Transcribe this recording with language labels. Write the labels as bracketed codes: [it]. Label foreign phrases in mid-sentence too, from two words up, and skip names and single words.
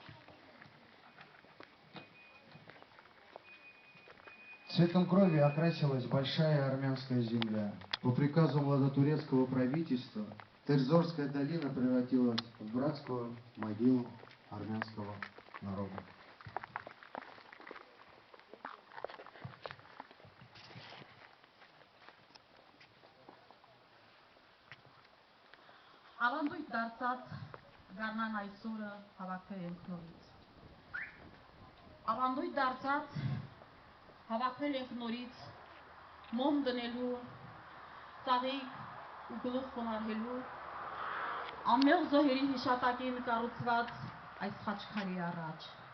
[ru] Цветом крови окрасилась большая армянская земля. По приказу младотурецкого правительства Терзорская долина превратилась в братскую могилу армянского народа. [hy] Ավանդույթ դարձած գարնան այսօրը հավաքվել ենք նորից։ Ավանդույթ դարձած հավաքվել ենք նորից մոմ դնելու, ծաղիկ ու գլուխ խոնարհելու անմեղ զոհերի հիշատակին կառուցված այս խաչքարի առաջ։